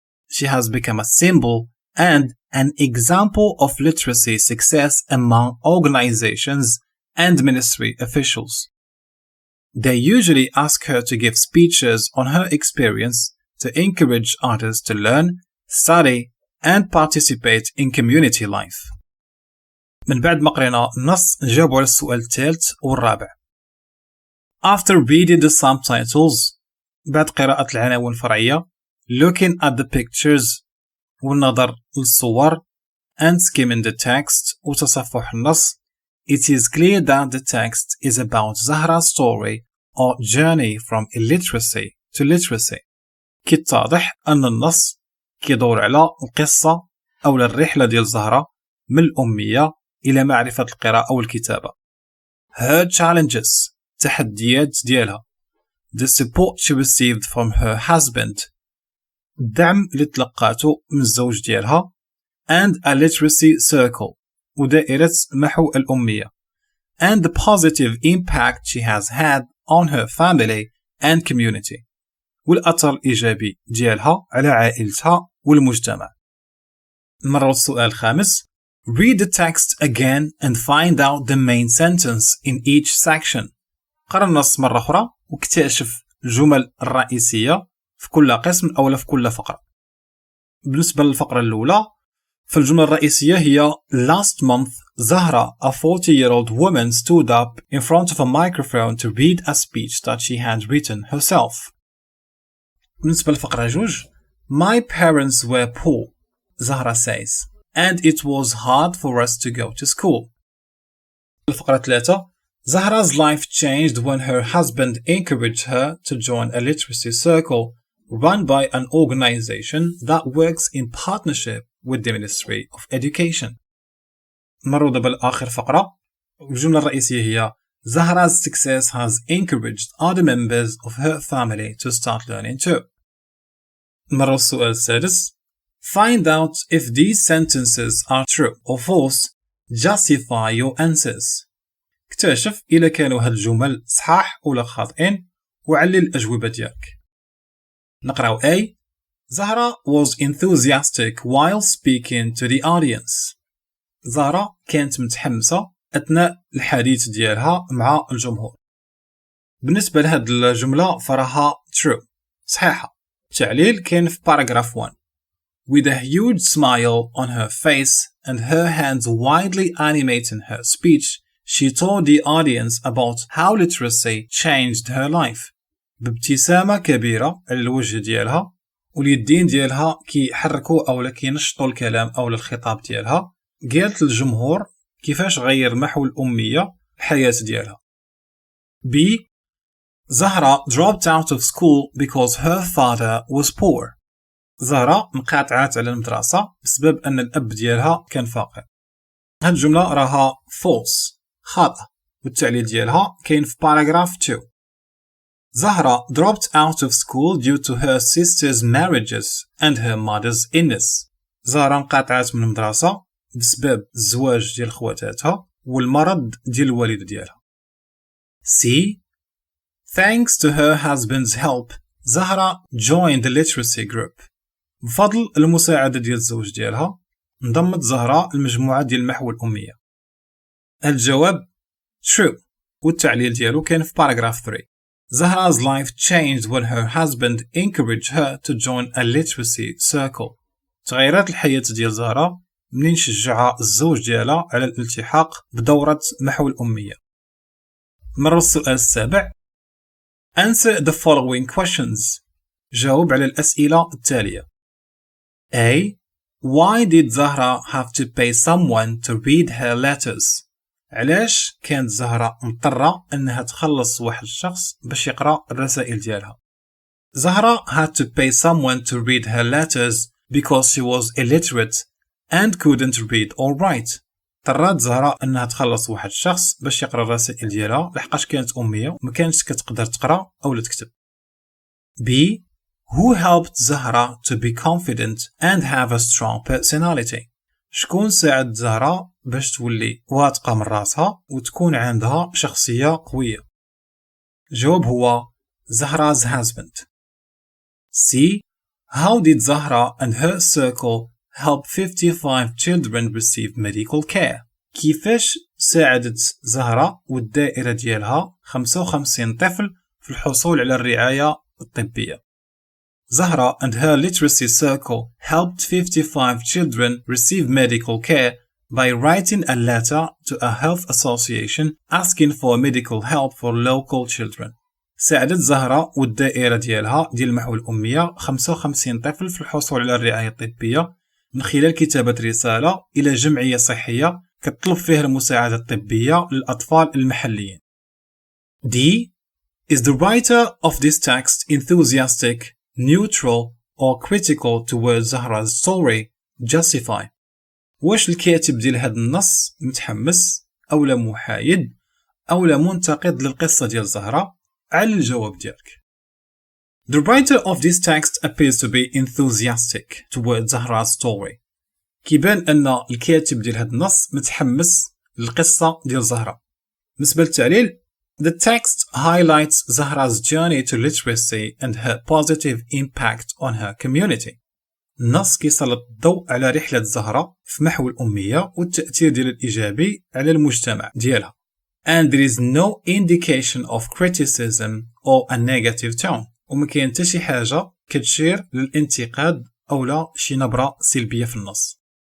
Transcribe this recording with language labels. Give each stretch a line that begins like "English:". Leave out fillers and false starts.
English: She has become a symbol and an example of literacy success among organizations and ministry officials. They usually ask her to give speeches on her experience to encourage others to learn, study, and participate in community life.
Arabic: من بعد ما قرينا النص نجاوب على السؤال الثالث والرابع.
English: After reading the subtitles
Arabic: بعد قراءة العناوين الفرعية
English: looking at the pictures
Arabic: والنظر للصور
English: and skimming the text
Arabic: وتصفح النص
English: it is clear that the text is about Zahra's story or journey from illiteracy to literacy.
Arabic: كيتضح أن النص كيدور على القصة أو الرحلة ديال زهرة من الأمية إلى معرفة القراءة والكتابة.
English: Her challenges
Arabic: تحديات ديالها.
English: The support she received from her husband
Arabic: الدعم اللي تلقاته من الزوج ديالها
English: and a literacy circle
Arabic: ودائرة محو الأمية
English: and the positive impact she has had on her family and community
Arabic: والأثر الإيجابي ديالها على عائلتها والمجتمع. نمرر السؤال الخامس.
English: Read the text again and find out the main sentence in each section.
Arabic: قرأ النص مرة أخرى واكتشف الجمل الرئيسية في كل قسم أو في كل فقرة. بالنسبة للفقرة الأولى فالجملة الرئيسية هي
English: Last month Zahra, a 40-year-old woman, stood up in front of a microphone to read a speech that she had written herself.
Arabic: بالنسبة للفقرة جوج
English: My parents were poor, Zahra says, and it was hard for us to go to school.
Arabic: الفقرة 3
English: Zahra's life changed when her husband encouraged her to join a literacy circle run by an organization that works in partnership with the Ministry of Education.
Arabic: نمروا دابا لآخر فقرة. الجملة الرئيسية هي
English: Zahra's success has encouraged other members of her family to start learning too.
Arabic: نمروا السؤال السادس.
English: Find out if these sentences are true or false. Justify your answers.
Arabic: اكتشف إذا كانوا هاد الجمل صحاح ولا خاطئين وعلل الأجوبة ديالك. نقراو A.
English: Zahra was enthusiastic while speaking to the audience.
Arabic: زهرة كانت متحمسة أثناء الحديث ديالها مع الجمهور. بالنسبة لهاد الجملة فراها true صحيحة. التعليل كان في paragraph 1.
English: With a huge smile on her face and her hands widely animating her speech, she told the audience about how literacy changed her life.
Arabic: بابتسامة كبيرة على الوجه ديالها واليدين ديالها كيحركوا أو كينشطوا الكلام أو الخطاب ديالها قالت للجمهور كيفاش غير محو الأمية الحياة ديالها.
English: B. Zahra dropped out of school because her father was poor.
Arabic: زهرة انقطعت على المدرسة بسبب أن الأب ديالها كان فقير. هاد الجملة راها false خاطئة والتعليل ديالها كاين في paragraph 2.
English: Zahra dropped out of school due to her sister's marriages and her mother's illness.
Arabic: زهرة انقطعت من المدرسة بسبب الزواج ديال خواتاتها والمرض ديال الوالد ديالها.
English: C. Thanks to her husband's help, Zahra joined the literacy group.
Arabic: بفضل المساعدة ديال الزوج ديالها انضمت زهرة المجموعة ديال محو الأمية. الجواب true والتعليل ديالو كان في paragraph 3.
English: Zahra's life changed when her husband encouraged her to join a literacy circle.
Arabic: تغيرت الحياة ديال زهرة منين شجعها الزوج ديالها على الالتحاق بدورة محو الأمية. نمر السؤال السابع.
English: Answer the following questions.
Arabic: جاوب على الأسئلة التالية.
English: A. Why did Zahra have to pay someone to read her letters?
Arabic: علاش كانت زهرة مضطرة أنها تخلص واحد الشخص باش يقرأ الرسائل ديالها؟
English: Zahra had to pay someone to read her letters because she was illiterate and couldn't read or write.
Arabic: اضطرت زهرة أنها تخلص واحد الشخص باش يقرأ الرسائل ديالها لحقاش كانت أمية وما كانتش كتقدر تقرأ أو تكتب.
English: B. Who helped Zahra to be confident and have a strong personality?
Arabic: شكون ساعد زهرة باش تولي واثقة من راسها وتكون عندها شخصية قوية؟ الجواب هو
English: Zahra's husband. C. How did Zahra and her circle help 55 children receive medical care?
Arabic: كيفاش ساعدت زهرة والدائرة ديالها 55 طفل في الحصول على الرعاية الطبية؟
English: Zahra and her literacy circle helped 55 children receive medical care by writing a letter to a health association asking for medical help for local children.
Arabic: ساعدت زهرة والدائرة ديالها ديال محو الأمية 55 طفل في الحصول على الرعاية الطبية من خلال كتابة رسالة إلى جمعية صحية كتطلب فيها المساعدة الطبية للأطفال المحليين.
English: D. Is the writer of this text enthusiastic, neutral, or critical towards Zahra's story? Justify.
Arabic: واش الكاتب ديال هذا النص متحمس أو لا محايد أو لا منتقد للقصة ديال زهرة؟ على الجواب ديالك.
English: The writer of this text appears to be enthusiastic towards Zahra's story.
Arabic: كيبان أن الكاتب ديال هذا النص متحمس للقصة ديال زهرة. بالنسبة للتعليل
English: The text highlights Zahra's journey to literacy and her positive impact on her community.
Arabic: النص كيسلط الضوء على رحلة زهرة في محو الأمية والتأثير ديال الإيجابي على المجتمع ديالها.
English: And there is no indication of criticism or a negative tone.
Arabic: وما كاين حتى شي حاجة كتشير للانتقاد أو لا شي نبرة سلبية في النص.